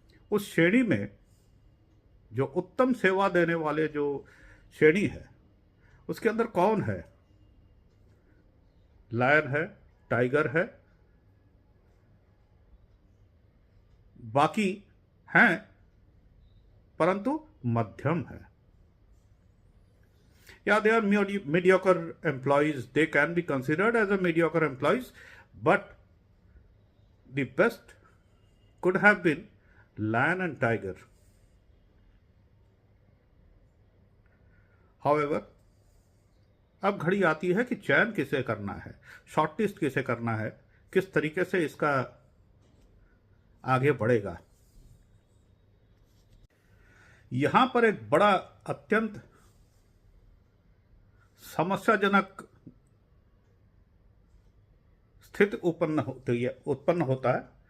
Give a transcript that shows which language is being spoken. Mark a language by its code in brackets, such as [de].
[hi] उस श्रेणी में जो उत्तम सेवा देने वाले जो श्रेणी है उसके अंदर कौन है? लायन है, टाइगर है, बाकी हैं परंतु मध्यम है। [en] या they are mediocre employees, they can be considered as a mediocre employees, but the best could have been lion and tiger. [hi] However, अब घड़ी आती है कि चयन किसे करना है, शॉर्टलिस्ट किसे करना है, किस तरीके से इसका आगे बढ़ेगा। यहां पर एक बड़ा अत्यंत समस्याजनक स्थिति उत्पन्न होता है।